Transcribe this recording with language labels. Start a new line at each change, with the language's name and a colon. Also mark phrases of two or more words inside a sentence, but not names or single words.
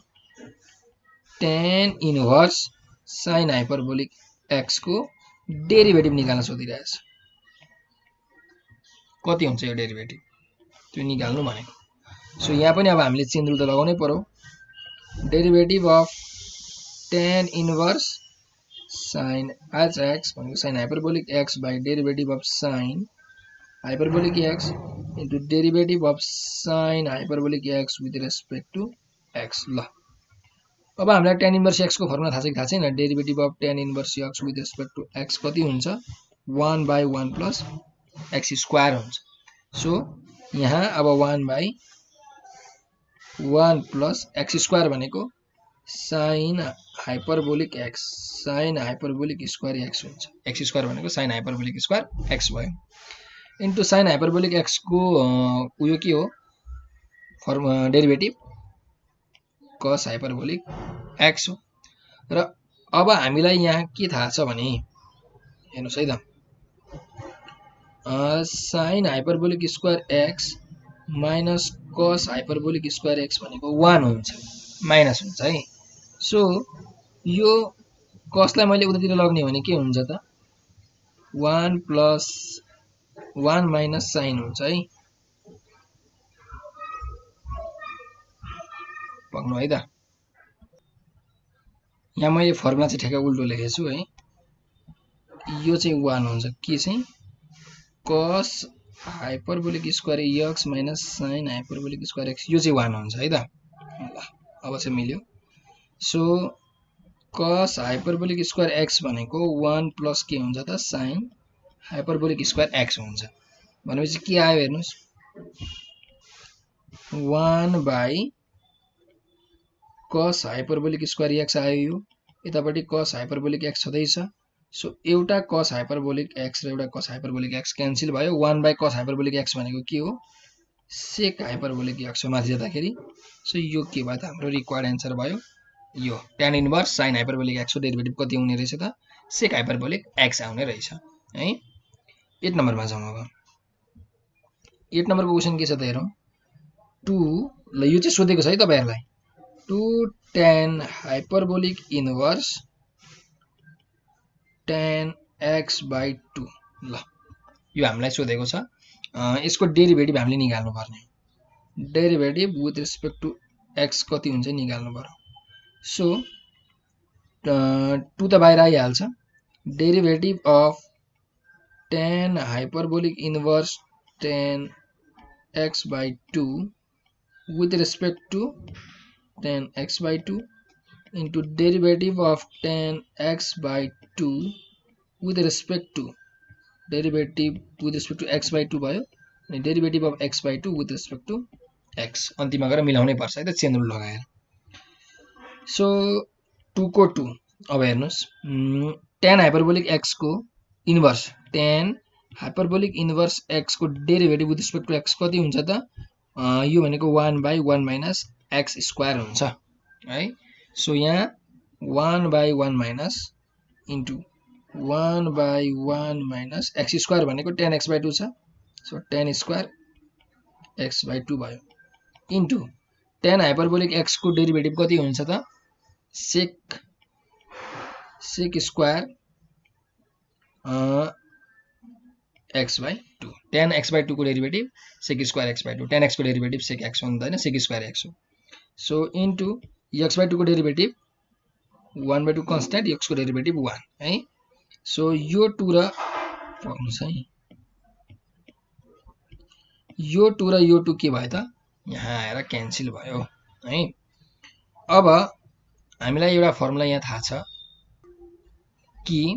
English: tan inverse sin hyperbolic x
Nepali: को डेरिभेटिभ निकाल्न सोधिरहेछ कति हुन्छ यो डेरिभेटिभ त्यो निकाल्नु भनेको सो यहाँ पनि अब हामीले चेन
English: रुल
Nepali: त लगाउनै पर्यो
English: derivative of tan inverse sin h x भनेको sin hyperbolic x by derivative of sin hyperbolic x into derivative of sin hyperbolic x with respect to x
Nepali: ल अब हामीलाई
English: tan inverse x
Nepali: को फर्मुला थाहा छ कि थाहा छैन
English: derivative of tan inverse x with respect to x
Nepali: कति हुन्छ
English: 1 by 1 plus x square
Nepali: हुन्छ सो यहाँ अब
English: 1 by 1 plus x square भनेको sin hyperbolic x sin hyperbolic square x हुन्छ x square भनेको sin hyperbolic square x भयो into sin hyperbolic x
Nepali: को उयो के हो डेरिभेटिभ
English: cos hyperbolic x
Nepali: हो र अब हामीलाई यहाँ के थाहा छ भने हेर्नुस् है त
English: sin hyperbolic square x minus cos hyperbolic square x
Nepali: भनेको 1 हुन्छ माइनस हुन्छ है सो यो cosलाई मैले उतातिर लग्ने भने के हुन्छ त
English: 1 plus 1 minus sin
Nepali: हुन्छ है पक्नु है त यहाँ मैले फर्मुला चाहिँ ठ्याक्कै उल्टो लेखेछु है यो चाहिँ 1 हुन्छ के चाहिँ
English: cos hyperbolic square x minus sin hyperbolic square x
Nepali: यो चाहिँ 1 हुन्छ है त ल अब चाहिँ मिल्यो सो
English: cos hyperbolic square x
Nepali: भनेको
English: 1 plus
Nepali: के हुन्छ त
English: sin hyperbolic square x
Nepali: हुन्छ भनेपछि के आयो हेर्नुस्
English: 1 by cos hyperbolic square x
Nepali: आयो यो यतापटि
English: cos hyperbolic x
Nepali: छँदैछ सो एउटा
English: cos hyperbolic x
Nepali: र एउटा
English: cos hyperbolic
Nepali: x क्यान्सल भयो
English: 1 by cos hyperbolic x
Nepali: भनेको के हो
English: sec hyperbolic x
Nepali: हो माथि जाँदाखेरि सो यो के भयो त हाम्रो
English: required answer
Nepali: भयो यो
English: tan inverse sin hyperbolic x
Nepali: को डेरिभेटिभ कति आउने रहेछ त
English: sec hyperbolic x
Nepali: आउने रहेछ है 8 नम्बरमा जाउँ अब 8 नम्बरको क्वेशन के छ त हेरौँ 2 ल यो चाहिँ सोधेको छ है तपाईहरुलाई
English: 2 tan hyperbolic inverse tan x by 2
Nepali: ल यो हामीलाई सोधेको छ यसको डेरिभेटिभ हामीले निकाल्नु पर्ने
English: derivative with respect to x
Nepali: कति हुन्छ निकाल्नु पर्यो सो
English: 2
Nepali: त बाहिर आइहाल्छ
English: derivative of tan hyperbolic inverse tan x by 2 with respect to tan x by 2 into derivative of tan x by 2 with respect to derivative with respect to x by 2
Nepali: भयो अनि
English: derivative of x by 2 with respect to x
Nepali: अन्तिममा गएर मिलाउनै पर्छ है त
English: chain rule
Nepali: लगाएर सो 2 को 2 अब हेर्नुस्
English: tan hyperbolic x
Nepali: को
English: inverse tan hyperbolic inverse x को derivative with respect to x
Nepali: कति हुन्छ त यो भनेको
English: 1 by 1 minus x square
Nepali: हुन्छ है सो यहाँ
English: 1 by 1 minus into 1 by 1 minus x square भनेको tan x by 2
Nepali: छ सो
English: tan square x by 2 भयो into tan hyperbolic x
Nepali: को डेरिभेटिभ कति हुन्छ त
English: sec square x by 2 tan x by 2 को derivative sec square x by 2 tan x को derivative sec x हुँदैन sec square x
Nepali: हो सो
English: into x by 2 को derivative 1 by 2 constant x को डेरिभेटिभ 1
Nepali: है सो यो 2 र पक्नुस् है यो 2 र यो 2 के भयो त यहाँ आएर क्यान्सल भयो है अब हामीलाई एउटा फर्मुला यहाँ थाहा छ कि